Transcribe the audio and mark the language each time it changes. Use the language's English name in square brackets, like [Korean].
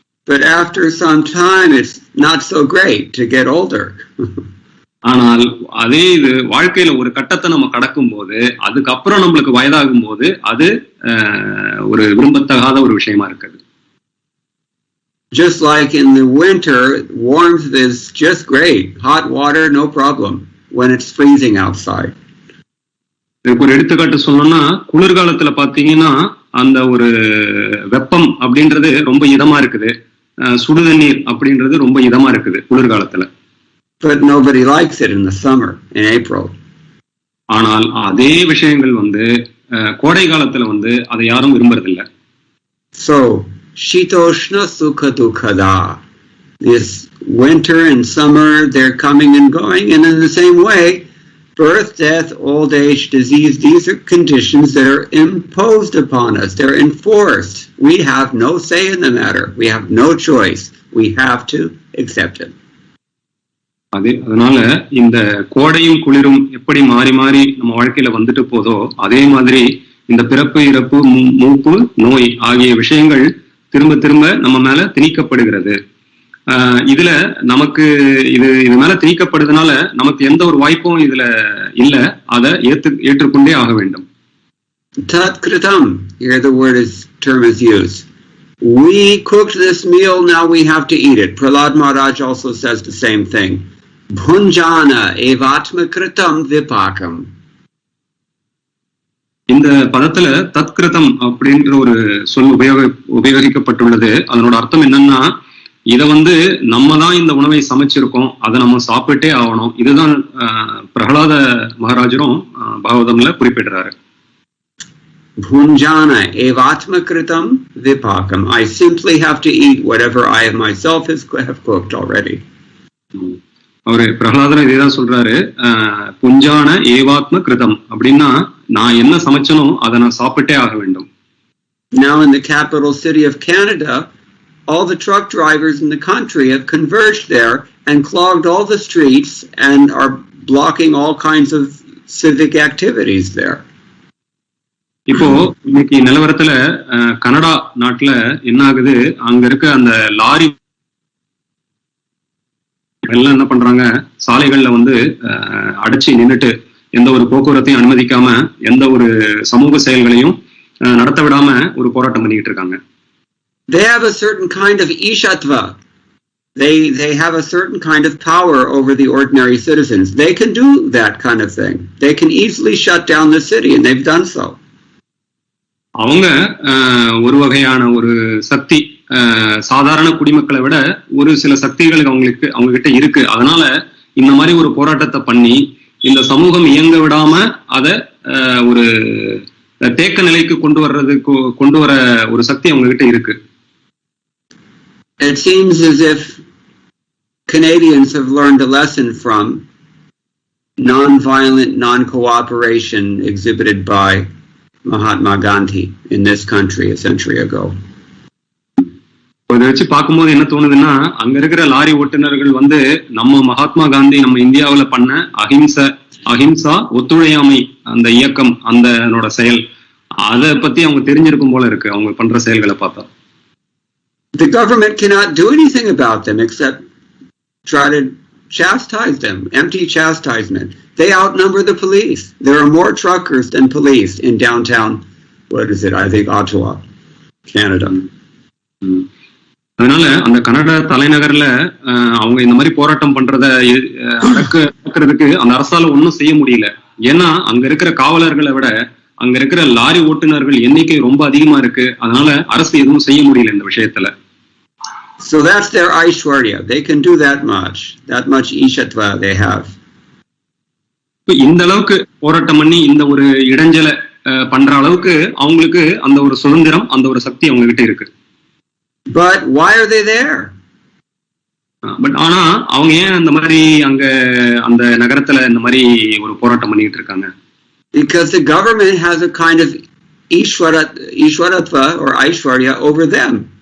[English] But after some time it's not so great to get older. [Tamil] ஆனால் அதே இது வாழ்க்கையில ஒரு கட்டத்தை நம்ம கடக்கும் போது, அதுக்கப்புறம் நம்மளுக்கு வயதாகும் போது அது ஒரு விரும்பத்தகாத ஒரு விஷயமா இருக்குது. [English] Just like in the winter, warmth is just great. Hot water, no problem when it's freezing outside. [Tamil] இதுக்கு ஒரு எடுத்துக்காட்டு சொல்லணும்னா, குளிர்காலத்துல பாத்தீங்கன்னா அந்த ஒரு வெப்பம் அப்படின்றது ரொம்ப இதமா இருக்குது, சுடுதண்ணீர் அப்படின்றது ரொம்ப இதமா இருக்குது குளிர்காலத்துல. [English] But nobody likes it in the summer, in April. [Tamil] ஆனால் அதே விஷயங்கள் வந்து கோடை காலத்துல வந்து அதை யாரும் விரும்புறதில்லை. [Sanskrit] So Shitoshna Sukha Dukkada. [English] This winter and summer, they're coming and going, and in the same way, birth, death, old age, disease, these are conditions that are imposed upon us. They're enforced. We have no say in the matter. We have no choice. We have to accept it. [Tamil] அதனால இந்த கோடையும் குளிரும் எப்படி மாறி மாறி நம்ம வாழ்க்கையில வந்துட்டு போதோ, அதே மாதிரி இந்த பிறப்பு, இறப்பு, மூப்பு, நோய் ஆகிய விஷயங்கள் திரும்ப திரும்ப நம்ம மேல திணிக்கப்படுகிறது. இதுல நமக்கு இது மேல திணிக்கப்படுறதுனால நமக்கு எந்த ஒரு வாய்ப்பும் இதுல இல்ல. அதை ஏற்றுக்கொண்டே ஆக வேண்டும். [English] Tat kritam, here the term is used. We cooked this meal, now we have to eat it. Prahlad Maharaj also says the same thing. [Sanskrit] Bhunjana evatma kritam vipakam. [Tamil] இந்த பதத்துல தத்கிருதம் அப்படின்ற ஒரு சொல் உபயோகிக்கப்பட்டுள்ளது. அதனோட அர்த்தம் என்னன்னா, இத வந்து நம்ம தான் இந்த உணவை சமைச்சிருக்கோம், அதை நம்ம சாப்பிட்டே ஆகணும். இதுதான் Prahlada மகாராஜரும் பாகவதம்ல குறிப்பிடுறாரு. [Sanskrit] Bhunjana evatma kritam vipakam. [English] I simply have to eat whatever I myself have cooked already. [Tamil] அவரு பிரகலாதர் இதேதான் சொல்றாரு, [Sanskrit] புஞ்சான ஏவாத்ம கிருதம் [Tamil] அப்படின்னா நான் என்ன சமைச்சனோ அதை நான் சாப்பிட்டே ஆக வேண்டும். [English] Now in the capital city of Canada, all the truck drivers in the country have converged there and clogged all the streets and are blocking all kinds of civic activities there. [Tamil] இப்போ இன்னைக்கு நிலவரத்துல Canada நாட்டுல என்ன ஆகுது, அங்க இருக்க அந்த lorry எல்லாம் என்ன பண்றாங்க, சாலைகள்ல அடைச்சி நின்றுட்டு எந்த ஒரு போக்குவரத்தையும் அனுமதிக்காம எந்த ஒரு சமூக செயல்களையும் நடத்த விடாம ஒரு போராட்டம் பண்ணிக்கிட்டு இருக்காங்க. [English] They have a certain kind of ishatva. They have a certain kind of power over the ordinary citizens. They can do that kind of thing. They can easily shut down the city, and they've done so. [Tamil] அவங்க ஒரு வகையான ஒரு சக்தி, சாதாரண குடிமக்களை விட ஒரு சில சக்திகள் அவங்க கிட்ட இருக்கு. அதனால இந்த மாதிரி ஒரு போராட்டத்தை பண்ணி இந்த சமூகம் இயங்க விடாம அதை ஒரு தேக்க நிலைக்கு கொண்டு வர ஒரு சக்தி அவங்க கிட்ட இருக்கு. [English] It seems as if Canadians have learned a lesson from non-violent non-cooperation exhibited by Mahatma Gandhi in this country a century ago. [Tamil] இதை வச்சு பார்க்கும்போது என்ன தோணுதுன்னா, அங்க இருக்கிற லாரி ஓட்டுநர்கள் நம்ம மகாத்மா காந்தி நம்ம இந்தியாவில பண்ண அஹிம்சா ஒத்துழையாமை அந்த இயக்கம் அதனோட செயல் அதை பத்தி அவங்க தெரிஞ்சிருக்கும் போல இருக்கு அவங்க பண்ற செயல்களை பார்த்தா. [English] The government cannot do anything about them except try to chastise them, empty chastisement. They outnumber the police. There are more truckers than police in downtown, what is it, I think Ottawa, Canada. [Tamil] அதனால அந்த Canada தலைநகர்ல அவங்க இந்த மாதிரி போராட்டம் பண்றத அடக்கிறதுக்கு அந்த அரசால ஒன்றும் செய்ய முடியல. ஏன்னா அங்க இருக்கிற காவலர்களை விட அங்க இருக்கிற லாரி ஓட்டுநர்கள் எண்ணிக்கை ரொம்ப அதிகமா இருக்கு. அதனால அரசு எதுவும் செய்ய முடியல இந்த விஷயத்துல. [English] So that's their Aishwarya. They can do that much Ishatva they have. [Tamil] இந்த அளவுக்கு போராட்டம் பண்ணி இந்த ஒரு இடைஞ்சலை பண்ற அளவுக்கு அவங்களுக்கு அந்த ஒரு சுதந்திரம் அந்த ஒரு சக்தி அவங்க கிட்ட இருக்கு. [English] But why are they there? [Tamil] But ஆனா அவங்க ஏன் அந்த மாதிரி அங்க அந்த நகரத்துல இந்த மாதிரி ஒரு போராட்டம் பண்ணிட்டு இருக்காங்க? [English] Because the government has a kind of Ishwaratva or Aishwarya over them.